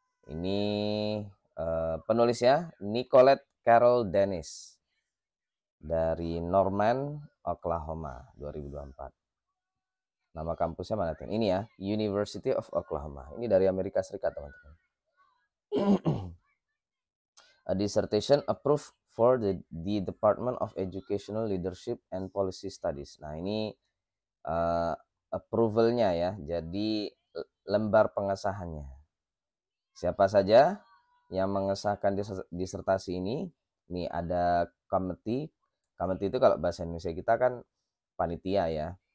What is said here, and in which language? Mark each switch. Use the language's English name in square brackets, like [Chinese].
[Indonesian] Ini penulisnya Nicolette Carol Dennis dari Norman, Oklahoma, 2024. Nama kampusnya mana tuh? Ini ya, University of Oklahoma. Ini dari Amerika Serikat, teman-teman. [English] A dissertation approved for the Department of Educational Leadership and Policy Studies. [Indonesian] Nah, ini approvalnya ya, jadi lembar pengesahannya. Siapa saja yang mengesahkan disertasi ini? Ini ada committee. Committee itu kalau bahasa Indonesia kita kan panitia ya.